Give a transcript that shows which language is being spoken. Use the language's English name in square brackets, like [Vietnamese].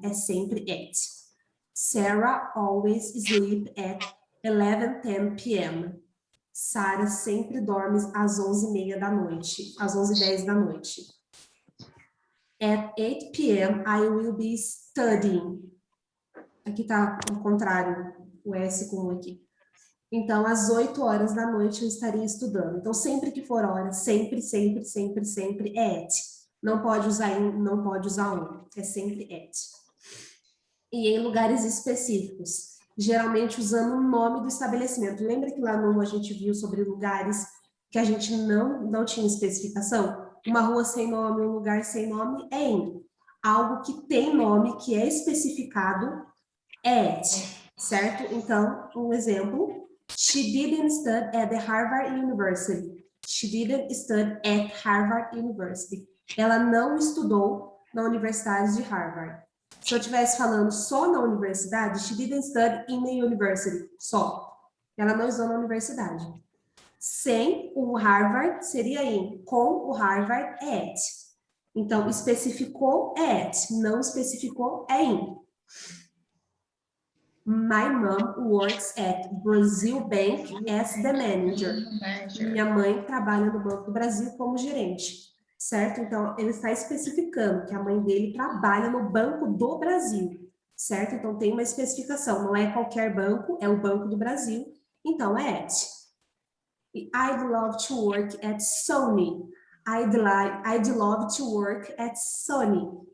[Portuguese] É sempre at. [English] Sarah always sleep at 11:10 p.m. [Portuguese] Sarah sempre dorme às 11:30 da noite, às 11:10 da noite. [English] At 8 p.m. I will be studying. [Portuguese] Aqui tá ao contrário, o S com o aqui. Então, às 8 horas da noite eu estaria estudando. Então, sempre que for hora, sempre, sempre, sempre, sempre é at. Não pode usar in, não pode usar on. É sempre at. E em lugares específicos, geralmente usando o nome do estabelecimento. Lembra que lá no a gente viu sobre lugares que a gente não tinha especificação? Uma rua sem nome, um lugar sem nome é in. Algo que tem nome, que é especificado, é at, certo? Então, um exemplo. [English] She didn't study at the Harvard University. She didn't study at Harvard University. [Portuguese] Ela não estudou na Universidade de Harvard. Se eu estivesse falando só na universidade, [English] she didn't study in the university. [Portuguese] Só. Ela não estudou na universidade. Sem o Harvard seria in. Com o Harvard é at. Então, especificou é at. Não especificou é in. [English] My mom works at Brazil Bank as the manager. [Portuguese] Minha mãe trabalha no Banco do Brasil como gerente, certo? Então, ele está especificando que a mãe dele trabalha no Banco do Brasil, certo? Então, tem uma especificação, não é qualquer banco, é o Banco do Brasil, então é at. [English] I'd love to work at Sony. I'd love to work at Sony.